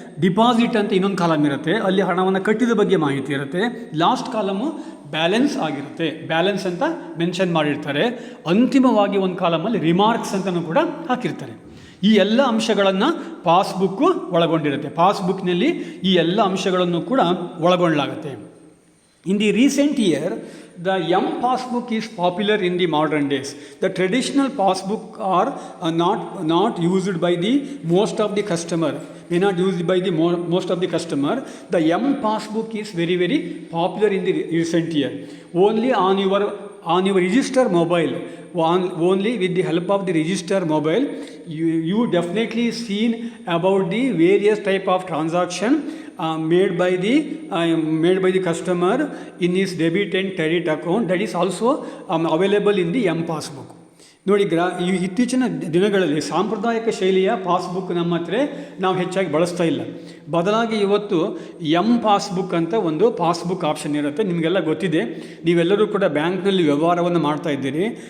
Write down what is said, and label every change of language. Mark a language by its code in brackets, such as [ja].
[kn] Deposit ಅಂತ ಇನ್ನೊಂದು column ಇರುತ್ತೆ, ಅಲ್ಲಿ ಹಣವನ್ನು ಕಟ್ಟಿದ ಬಗ್ಗೆ ಮಾಹಿತಿ ಇರುತ್ತೆ. ಲಾಸ್ಟ್ ಕಾಲಮು ಬ್ಯಾಲೆನ್ಸ್ ಆಗಿರುತ್ತೆ, ಬ್ಯಾಲೆನ್ಸ್ ಅಂತ ಮೆನ್ಷನ್ ಮಾಡಿರ್ತಾರೆ. ಅಂತಿಮವಾಗಿ ಒಂದು ಕಾಲಮಲ್ಲಿ ರಿಮಾರ್ಕ್ಸ್ ಅಂತಲೂ ಕೂಡ ಹಾಕಿರ್ತಾರೆ. ಈ ಎಲ್ಲ ಅಂಶಗಳನ್ನು ಪಾಸ್ಬುಕ್ಕು ಒಳಗೊಂಡಿರುತ್ತೆ. ಪಾಸ್ಬುಕ್ನಲ್ಲಿ ಈ ಎಲ್ಲ ಅಂಶಗಳನ್ನು ಕೂಡ ಒಳಗೊಳ್ಳಲಾಗುತ್ತೆ. [en] In the recent year, the passbook is popular in the modern days. The traditional passbook are not used by the most of the customer. Most of the customer. The passbook is very, very popular in the recent year. Only on your register mobile, only with the help of the register mobile, you definitely seen about the various type of transaction made by the customer in his debit and credit account. That is also available in the passbook. [kn] ನೋಡಿ, ಇತ್ತೀಚಿನ ದಿನಗಳಲ್ಲಿ ಸಾಂಪ್ರದಾಯಿಕ ಶೈಲಿಯ passbook ನಮ್ಮ ಹತ್ರ ನಾವು ಹೆಚ್ಚಾಗಿ ಬಳಸ್ತಾ ಇಲ್ಲ. ಬದಲಾಗಿ ಇವತ್ತು ಪಾಸ್ಬುಕ್ ಅಂತ ಒಂದು ಪಾಸ್ಬುಕ್ ಆಪ್ಷನ್ ಇರುತ್ತೆ. ನಿಮಗೆಲ್ಲ ಗೊತ್ತಿದೆ, ನೀವೆಲ್ಲರೂ ಕೂಡ ಬ್ಯಾಂಕ್ನಲ್ಲಿ ವ್ಯವಹಾರವನ್ನು ಮಾಡ್ತಾ ಇದ್ದೀರಿ.